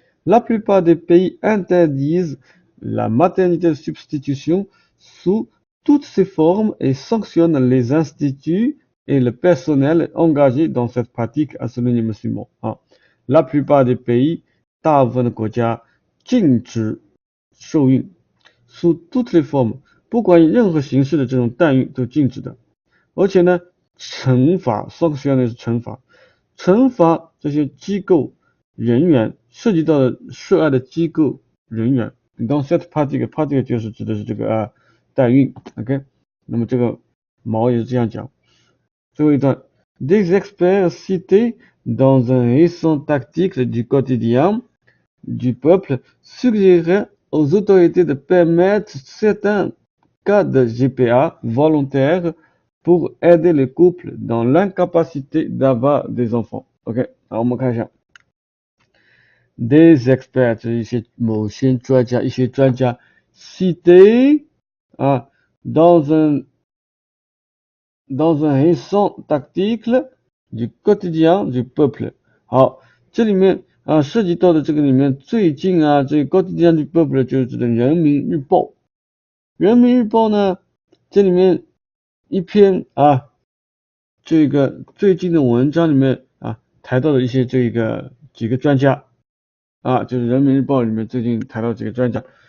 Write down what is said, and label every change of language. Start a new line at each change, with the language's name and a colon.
French: La plupart des pays interdisent la maternité de substitution sous toutes ses formes et sanctionnent les instituts et le personnel engagé dans cette pratique à souligner musulman. La plupart des pays
Chinese: 大部分的国家禁止受孕
French: sous toutes les formes，
Chinese: 不管以任何形式的这种代孕都禁止的，而且呢，惩罚
French: sanction
Chinese: 是惩罚这些机构人员涉及到的涉案的机构人员。
French: dans cette pratique
Chinese: 就是指的是这个代孕 ，OK， 那么这个毛也是这样讲。最后一段
French: ，des experts cités dans un récent article du quotidien du peuple suggéraient aux autorités de permettre certains cas de GPA volontaires pour aider les couples dans l'incapacité d'avoir des enfants.
Chinese: OK， 好，我们看一下 ，
French: des experts
Chinese: 一些某些专家，一些专家
French: cités dans un récent article du quotidien du peuple。
Chinese: 好，这里面涉及到的这个里面最近这个
French: quotidien du peuple
Chinese: 就是指的人民日报。人民日报呢，这里面一篇这个最近的文章里面谈到的一些这个几个专家就是人民日报里面最近谈到几个专家。